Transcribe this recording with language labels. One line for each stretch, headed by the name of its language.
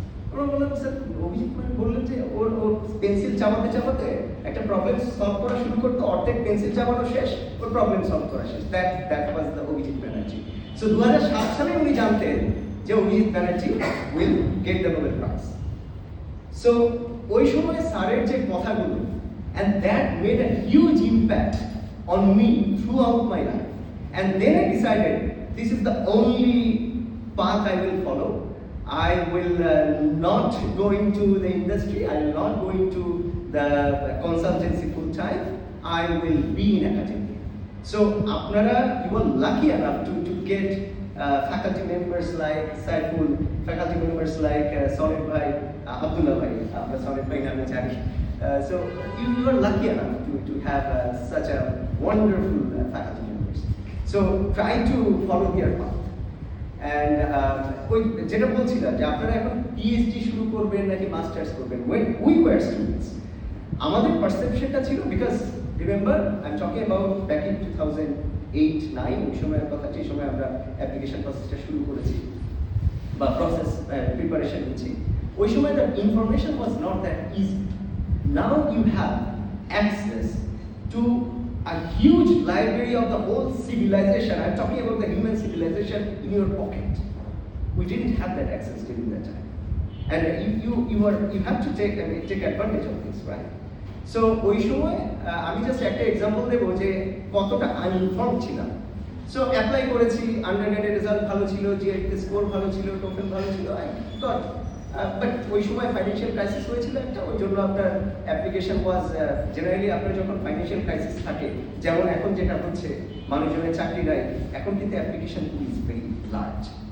Bangla: আমরা বললাম স্যার অভিজিৎ, মানে বললেন যে ওর পেন্সিল চাপাতে চাপাতে একটা প্রবলেম সলভ করা শুরু করতো, অর্ধেক পেন্সিল চাপানো শেষ, ওর প্রবলেম সলভ করা শেষ।
English: That was the Abhijit Banerjee.
Bangla: So 2007 সালে উনি জানতেন যে
English: Abhijit Banerjee will get the Nobel prize.
Bangla: So ওই সময় স্যারের যে কথাগুলো,
English: and that made a huge impact on me throughout my life. And then I decided this is the only path I will follow. I will not go into the industry, I will not go into the consultancy full time, I will be in academia. So apnara, you are lucky enough to get faculty members like Saiful, faculty members like Sonit Bhai, Abdullah Bhai, Sonit Bhai
Bangla: name jani.
English: So you are lucky enough to have such a wonderful faculty members. So try to follow their path. And
Bangla: যেটা বলছিলাম যে আপনারা এখন PhD শুরু করবেন নাকি masters করবেন,
English: when we were students
Bangla: আমাদের পারসেপশনটা ছিল,
English: because remember I am talking about back in 2008-9
Bangla: ওই সময়ের কথা, যে সময় আমরা অ্যাপ্লিকেশন প্রসেসটা শুরু করেছি বা প্রসেস প্রিপারেশন নিচ্ছি, ওই সময়
English: The information was not that easy. Now you have access to a huge library of the whole civilization. I'm talking about the human civilization in your pocket. We didn't have that access during that time, and you have to take advantage of this, right?
Bangla: So ওই সময় আমি just একটা example দেবো যে কতটা আনইনফর্ম ছিলাম। So apply করেছি, আন্ডারগ্রেডের result ভালো ছিল, জিএইচএস স্কোর ভালো ছিল, টোফেল ভালো ছিল, আই গট, বাট ওই সময় ফাইন্যান্সিয়াল ক্রাইসিস হয়েছিল একটা, ওই জন্য আপনার অ্যাপ্লিকেশন ওয়াজ জেনারেলি, আপনার যখন ফাইন্যান্সিয়াল ক্রাইসিস থাকে, যেমন এখন যেটা হচ্ছে মানুষজনের চাকরি নাই, এখন কিন্তু অ্যাপ্লিকেশন ইজ ভেরি লার্জ।